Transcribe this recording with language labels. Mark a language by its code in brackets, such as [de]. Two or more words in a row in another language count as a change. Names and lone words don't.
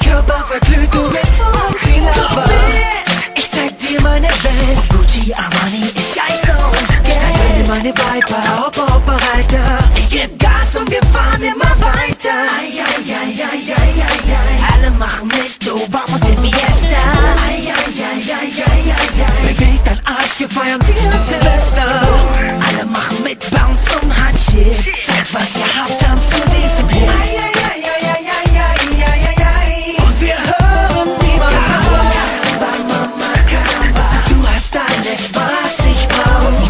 [de] Mein Körper verglüht, du bist so heiß wie Lava. Ich zeig dir meine Welt. Gucci, Armani, ich scheiße ums Geld. Steig in meine Viper, hoppa, hoppa, Reiter. Ich geb Gas und wir fahren immer weiter. Ai, ai, ai, ai, ai, ai, ai. Alle machen mit, du [es] vamos de Fiesta. Ai, ai, ai, ai, ai, ai, ai. [de] Beweg dein Arsch, wir feiern wie Silvester. Alle machen mit, Bounce und [en] Hot Shit. [de] Zeigt, was ihr habt, tanzt zu diesem Hit. Ai, ai, ai, ai, ai, ai, ai, ai, ai, ai. Und wir hören niemals auf. Caramba, Mama Caramba, du hast alles, was ich brauch.